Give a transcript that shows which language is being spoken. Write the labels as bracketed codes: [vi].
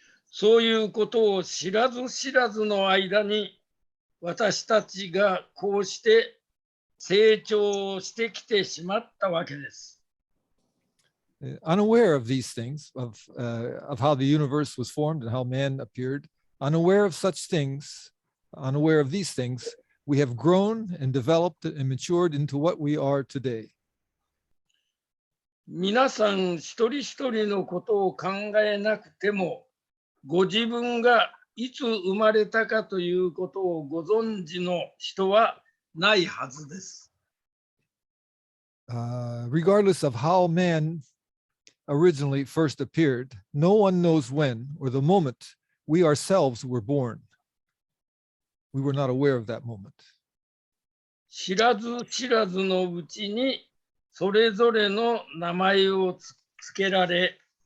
[ja] そういうことを知らず知らずの間に、私たちがこうして成長してきてしまったわけです。 [en] Unaware of these things, of how the universe was formed and how man appeared, unaware of such things, unaware of these things, we have grown and developed and matured into what we are today. [ja] 皆さん一人一人のことを考えなくても、ご自分がいつ生まれたかということをご存知の人はないはずです。 [en] Regardless of how man originally first appeared, no one knows when or the moment we ourselves were born. We were not aware of that moment. [ja] 知らず知らずのうちにそれぞれの名前をつけられ、